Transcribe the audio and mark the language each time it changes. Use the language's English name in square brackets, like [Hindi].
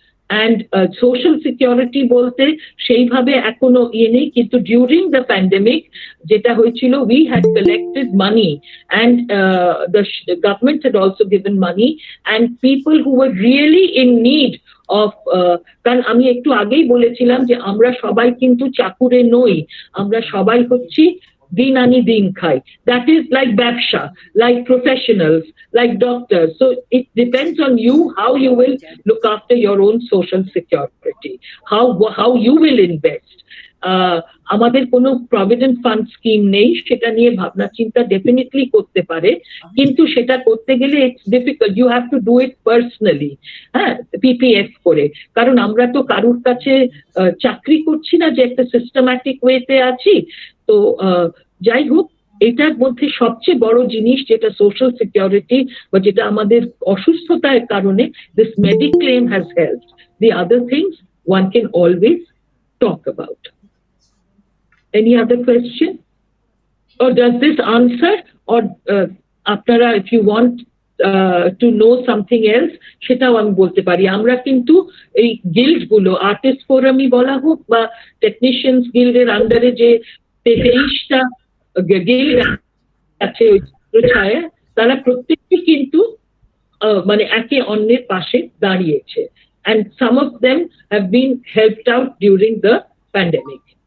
[English] and social security [Bangla] বলতে সেইভাবে এখনো নেই, কিন্তু [English] during the pandemic [Bangla] যেটা হয়েছিল, [English] we had collected money and the government had also given money, and people who were really in need of, [Bangla] কারণ আমি একটু আগেই বলেছিলাম যে আমরা সবাই কিন্তু চাকুরে নই, আমরা সবাই হচ্ছি দিন আনি দিন খাই। [English] That is like ব্যবসা, like professionals, like doctors. So it depends on you how you will look after your own social security, how you will invest. [Bangla] আমাদের কোনো প্রভিডেন্ট ফান্ড স্কিম নেই, সেটা নিয়ে ভাবনা চিন্তা ডেফিনেটলি করতে পারে, কিন্তু সেটা করতে গেলে [English] It's difficult. You have to do it personally, [Bangla] হ্যাঁ, পিপিএফ করে। কারণ আমরা তো কারুর কাছে চাকরি করছি না যে একটা সিস্টেম্যাটিক ওয়েতে আছি। তো যাই হোক, এটার মধ্যে সবচেয়ে বড় জিনিস যেটা সোশ্যাল সিকিউরিটি বা যেটা আমাদের অসুস্থতার কারণে [English] This mediclaim has helped. The other things one can always talk about. Any other question? Or does this answer? Or [Bangla] আপনারা [English] if you want to know something else, [Bangla] সেটাও আমি বলতে পারি। আমরা কিন্তু এই গিল্ড গুলো, আর্টিস্ট ফোরামই বলা হোক বা টেকনিশিয়ানস গিল্ডের আন্ডারে যে 23টা গিল্ড আছে ছায়া, তারা প্রত্যেকটি কিন্তু মানে একে অন্যের পাশে দাঁড়িয়েছে, [English] and some of them have been helped out during the pandemic.